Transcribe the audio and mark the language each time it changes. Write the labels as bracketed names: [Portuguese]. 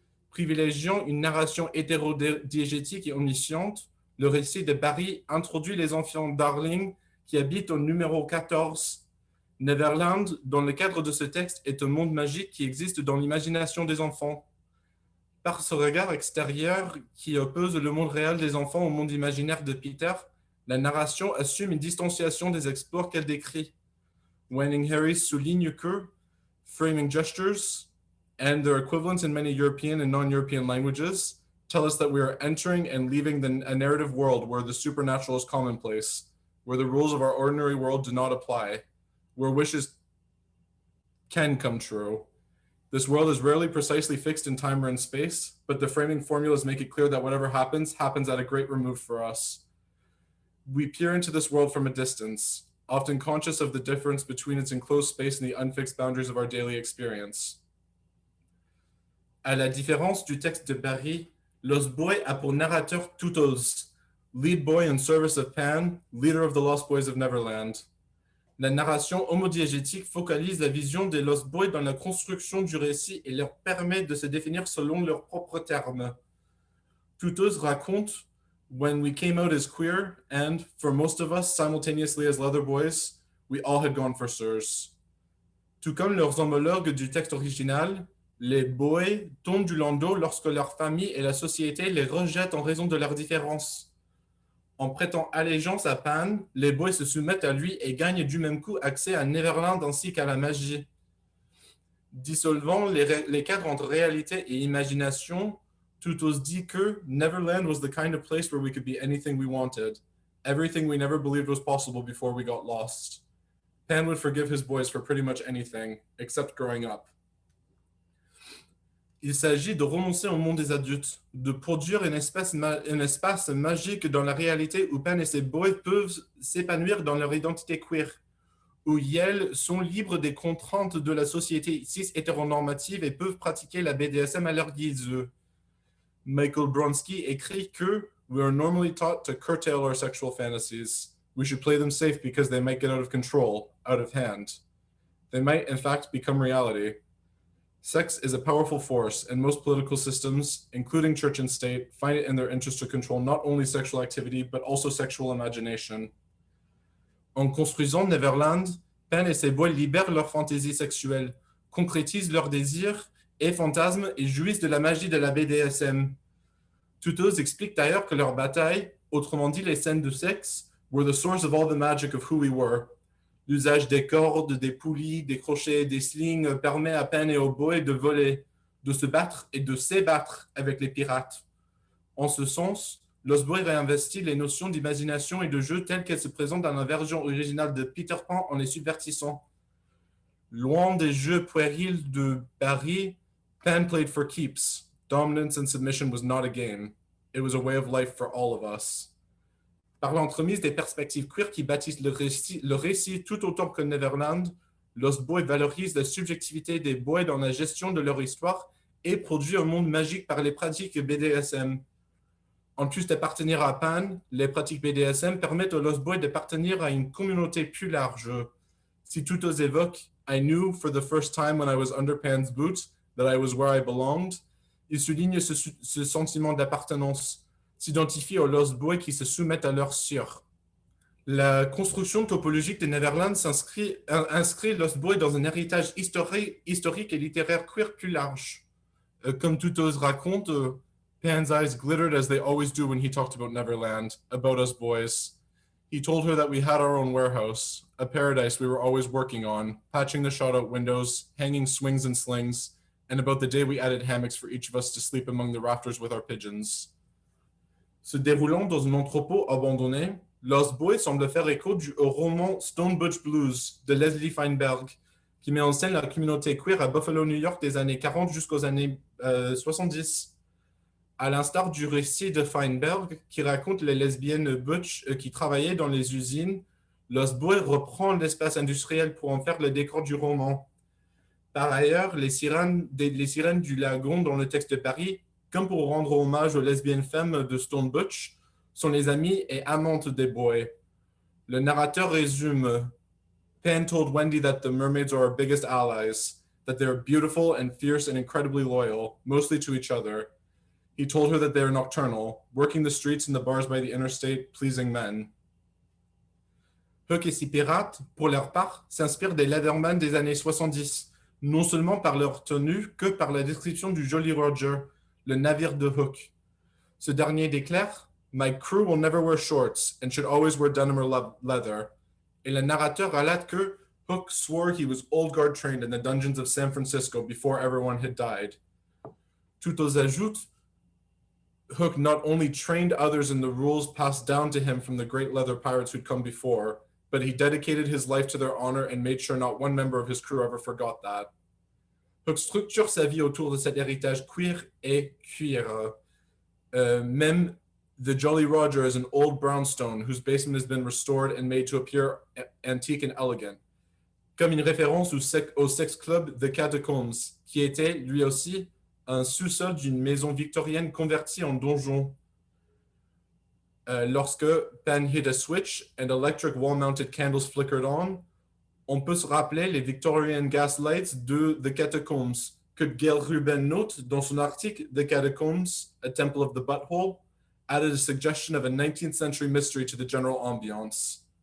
[French] Privilégiant une narration hétérodiégétique et omnisciente, le récit de Barry introduit les enfants Darling qui habitent au numéro 14. Neverland, dans le cadre de ce texte, est un monde magique qui existe dans l'imagination des enfants. Par ce regard extérieur qui oppose le monde réel des enfants au monde imaginaire de Peter, la narration assume une distanciation des exploits qu'elle décrit. [English] Waning Harris [French] souligne que [English] framing gestures and their equivalents in many European and non-European languages tell us that we are entering and leaving a narrative world where the supernatural is commonplace, where the rules of our ordinary world do not apply, where wishes can come true. This world is rarely precisely fixed in time or in space, but the framing formulas make it clear that whatever happens at a great remove for us. We peer into this world from a distance, often conscious of the difference between its enclosed space and the unfixed boundaries of our daily experience. [French] À la différence du texte de Barry, Lost Boy a pour narrateur Tootles, [English] lead boy in service of Pan, leader of the Lost Boys of Neverland. [French] La narration homodiégétique focalise la vision des Lost Boys dans la construction du récit et leur permet de se définir selon leurs propres termes. [English] Tootles [French] raconte [English] When we came out as queer, and, for most of us, simultaneously as leather boys, we all had gone for sirs. [French] Tout comme leurs homologues du texte original, les boys tombent du landau lorsque leur famille et la société les rejettent en raison de leurs différences. En prêtant allégeance à Pan, les boys se soumettent à lui et gagnent du même coup accès à Neverland ainsi qu'à la magie. Dissolvant les cadres entre réalité et imagination, Tootles dit que [English] Neverland was the kind of place where we could be anything we wanted, everything we never believed was possible before we got lost. Pan would forgive his boys for pretty much anything, except growing up. [French] Il s'agit de renoncer au monde des adultes, de produire un espace magique dans la réalité où Pan et ses boys peuvent s'épanouir dans leur identité queer, où ils sont libres des contraintes de la société cis-hétéronormative et peuvent pratiquer la BDSM à leur guise. [English] Michael Bronski [French] écrit que [English] we are normally taught to curtail our sexual fantasies. We should play them safe because they might get out of control, out of hand. They might, in fact, become reality. Sex is a powerful force, and most political systems, including church and state, find it in their interest to control not only sexual activity, but also sexual imagination. [French] En construisant Neverland, Pan et ses boys libèrent leur fantaisie sexuelle, concrétisent leurs désirs et fantasmes et jouissent de la magie de la BDSM. Tootles explique d'ailleurs que leur bataille, autrement dit les scènes de sexe, [English] were the source of all the magic of who we were. [French] L'usage des cordes, des poulies, des crochets, des slings permet à Penn et aux boys de voler, de se battre et de s'ébattre avec les pirates. En ce sens, Lost Boys réinvestit les notions d'imagination et de jeu telles qu'elles se présentent dans la version originale de Peter Pan en les subvertissant. Loin des jeux puérils de Barry, [English] Penn played for keeps. Dominance and submission was not a game. It was a way of life for all of us. [French] Par l'entremise des perspectives queer qui bâtissent le récit tout autant que Neverland, Lost Boys valorise la subjectivité des boys dans la gestion de leur histoire et produit un monde magique par les pratiques BDSM. En plus d'appartenir à Pan, les pratiques BDSM permettent aux Lost Boys d'appartenir à une communauté plus large. Si tout os évoque « [English] I knew for the first time when I was under Pan's boots that I was where I belonged [French] », il souligne ce sentiment d'appartenance, s'identifie aux Lost Boys qui se soumettent à leur sire. La construction topologique de Neverland inscrit Lost Boys dans un héritage historique et littéraire queer plus large. Comme Tutos raconte, [English] Pan's eyes glittered as they always do when he talked about Neverland, about us boys. He told her that we had our own warehouse, a paradise we were always working on, patching the shot-out windows, hanging swings and slings, and about the day we added hammocks for each of us to sleep among the rafters with our pigeons. [French] Se déroulant dans un entrepôt abandonné, Lost Boys semble faire écho au roman Stone Butch Blues de Leslie Feinberg, qui met en scène la communauté queer à Buffalo, New York des années 40 jusqu'aux années 70. À l'instar du récit de Feinberg, qui raconte les lesbiennes butch qui travaillaient dans les usines, Lost Boys reprend l'espace industriel pour en faire le décor du roman. Par ailleurs, les sirènes du lagon dans le texte de Paris, comme pour rendre hommage aux lesbiennes femmes de Stone Butch, sont les amies et amantes des boys. Le narrateur résume: [English] Penn told Wendy that the mermaids are our biggest allies, that they are beautiful and fierce and incredibly loyal, mostly to each other. He told her that they are nocturnal, working the streets and the bars by the interstate, pleasing men. [French] Hook et ses pirates, pour leur part, s'inspirent des Leatherman des années 70, non seulement par leur tenue que par la description du Jolly Roger, le navire de Hook. Ce dernier déclare: [English] My crew will never wear shorts and should always wear denim or leather. [French] Et le narrateur relate que [English] Hook swore he was old guard trained in the dungeons of San Francisco before everyone had died. Tutos ajoute, Hook not only trained others in the rules passed down to him from the great leather pirates who'd come before, but he dedicated his life to their honor and made sure not one member of his crew ever forgot that. [French] Hook structure sa vie autour de cet héritage queer et queer. Même [English] the Jolly Roger is an old brownstone whose basement has been restored and made to appear antique and elegant. [French] Comme une référence au sex club The Catacombs, qui était, lui aussi, un sous-sol d'une maison victorienne convertie en donjon. Lorsque [English] Penn hit a switch and electric wall-mounted candles flickered on, [French] on peut se rappeler les [English] Victorian gas lights de The Catacombs, [French] que Gail Rubin note dans son article [English] The Catacombs, A Temple of the Butthole, added a suggestion of a 19th century mystery to the general ambiance.